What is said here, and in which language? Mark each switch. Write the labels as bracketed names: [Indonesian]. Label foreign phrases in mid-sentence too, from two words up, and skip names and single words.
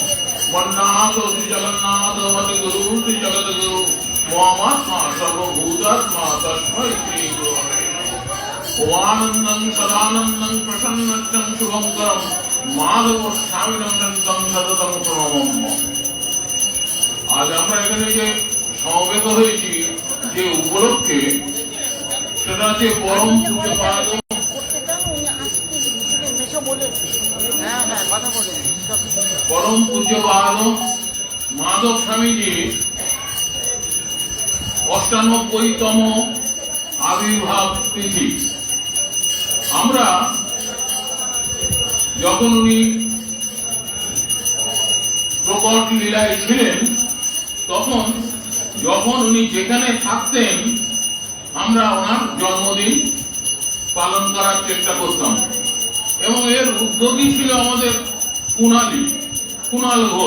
[Sanskrit] वन्नाथ श्री जगन्नाथ मति गुरु श्री जगद्गुरु मोहमात्मा सर्वभूतात्मा तस्मै श्री गुरवे नमः। ओमानन्दं सदानन्दं प्रसन्नं शुभंकरं माधव स्वामिनं तं सततं प्रणमामि। [Bangla] आज আমরা এখানে যে সমবেত হয়েছি যে উপলক্ষে সেটা হচ্ছে পরম পূজ্যপাদ পরম পূজ্যপাদ মাধব স্বামীজী ৯৮তম আবির্ভাব তিথি। আমরা যখন উনি প্রকট লীলায় ছিলেন তখন যখন উনি যেখানে থাকতেন আমরা ওনার জন্মদিন পালন করার চেষ্টা করতাম এবং এর উদ্যোগী ছিল আমাদের কুণাল ঘোষ।